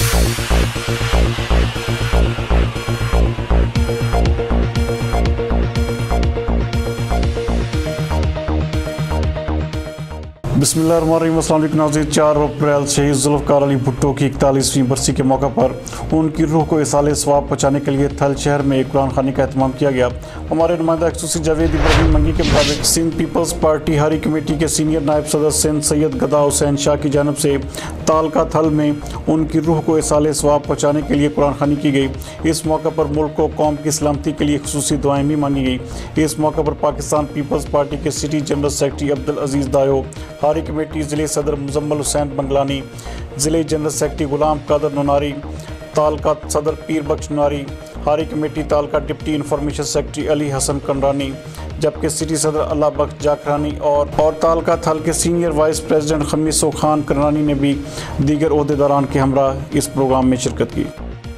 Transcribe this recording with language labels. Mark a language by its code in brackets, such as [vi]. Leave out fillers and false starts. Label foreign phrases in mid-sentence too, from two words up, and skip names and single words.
[ur] بسم اللہ الرحمن الرحیم۔ السلام علیکم ناظرین. 4 اپریل شہید ذوالفقار علی بھٹو کی 41ویں برسی کے موقع پر ان کی روح کو ایصال ثواب پہنچانے کے لیے تھل شہر میں ایک قرآن خوانی کا اہتمام کیا گیا. ہمارے نمائندہ خصوصی جاوید ابراہیم منگی کے مطابق سندھ پیپلز پارٹی ہاری کمیٹی کے سینیئر نائب صدر سندھ سید گدا حسین شاہ کی جانب سے تعلقہ تھل میں ان کی روح کو ایصال ثواب پہنچانے کے لیے قرآن خوانی کی گئی. اس موقع پر ملک کو قوم کی سلامتی کے لیے خصوصی دعائیں بھی مانگی گئی. اس موقع پر پاکستان پیپلز پارٹی کے سٹی جنرل سیکرٹری عبدالعزیز دایو، ہاری کمیٹی ضلعے صدر مزمل حسین بنگلانی، ضلعے جنرل سیکرٹری غلام قادر نناری، تعلقہ صدر پیر بخش نناری، ہاری کمیٹی تعلقہ ڈپٹی انفارمیشن سیکرٹری علی حسن کنڈرانی, جبکہ سٹی صدر اللہ بخش جاکھرانی اور تعلقہ تھل کے سینیئر وائس پریزیڈنٹ خمیسو خان کرنانی نے بھی دیگر عہدیداران کے ہمراہ اس پروگرام میں شرکت کی.